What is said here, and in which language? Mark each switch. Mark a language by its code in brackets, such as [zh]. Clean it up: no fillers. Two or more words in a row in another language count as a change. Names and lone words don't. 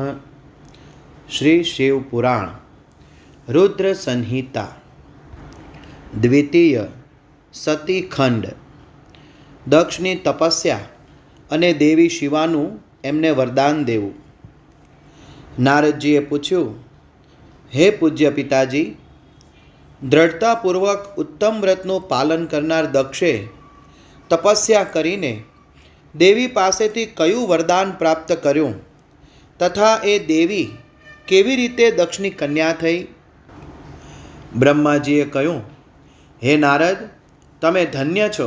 [gu] श्री शिव पुराण रुद्र संहिता द्वितीय सती खंड। દક્ષની તપસ્યા અને દેવી શિવાનું એમને વરદાન દેવું। નારદજીએ પૂછ્યું, હે પૂજ્ય પિતાજી, દૃઢતાપૂર્વક ઉત્તમ વ્રતનું પાલન કરનાર દક્ષે તપસ્યા કરીને દેવી પાસેથી કયું વરદાન પ્રાપ્ત કર્યું તથા એ દેવી કેવી રીતે દક્ષની કન્યા થઈ? બ્રહ્માજીએ કહ્યું, હે નારદ, તમે ધન્ય છો.